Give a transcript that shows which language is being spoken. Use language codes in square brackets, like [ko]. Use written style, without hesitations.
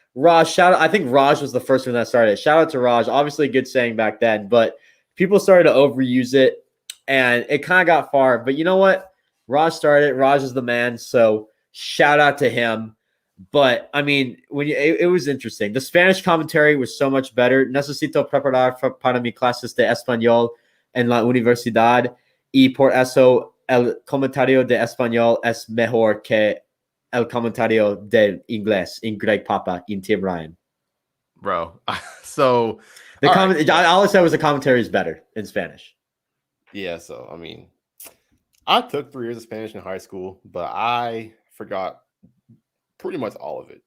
[en] Raj, shout out. I think Raj was the first one that started it. Shout out to Raj. Obviously a good saying back then, but people started to overuse it and it kind of got far. But you know what? Raj started it. Raj is the man. So shout out to him. But I mean, it was interesting. The Spanish commentary was so much better. [es] Necesito preparar para mi clases de español en la universidad y por eso el comentario de español es mejor que el comentario del inglés in Greg Papa in Tim Ryan. [en] Bro, so all I said was the commentary is better in Spanish. Yeah, so I mean, I took 3 years of Spanish in high school, but I forgot pretty much all of it.